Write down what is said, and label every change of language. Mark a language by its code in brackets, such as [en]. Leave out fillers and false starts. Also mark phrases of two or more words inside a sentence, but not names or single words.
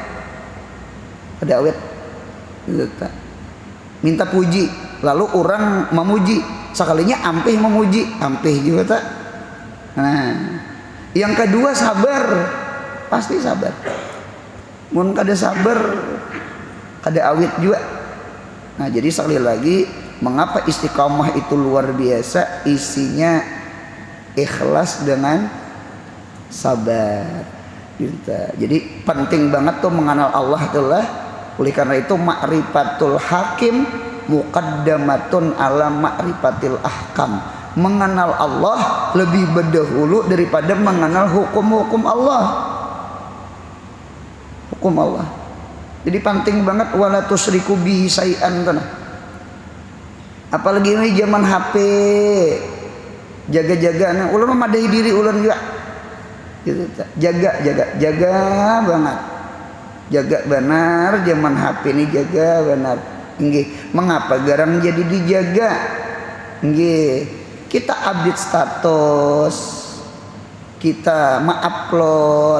[id] Minta puji, lalu orang memuji. Sekalinya ampih memuji, ampih juga tak. Nah, yang kedua sabar, pasti sabar. [bjn] Mun kada sabar, kada awet juga. [id] Nah, jadi sekali lagi, mengapa istiqomah itu luar biasa? Isinya ikhlas dengan sabar. Gitu. Jadi penting banget tuh mengenal Allah itulah. Oleh karena itu [ar] معرفة الحاكم مقدمة على معرفة الأحكام. [id] Mengenal Allah lebih berdahulu daripada mengenal hukum-hukum Allah. Hukum Allah. Jadi penting banget [ar] ولا تشركوا به شيئا. [id] Apalagi ini zaman HP, jaga-jaga. [bjn] Ulun memadahi diri ulun juga. [id] Gitu, jaga banget. Jaga benar zaman HP ini, jaga benar. Nggih, mengapa garang jadi dijaga? Nggih, kita [en] update status, [id] kita upload.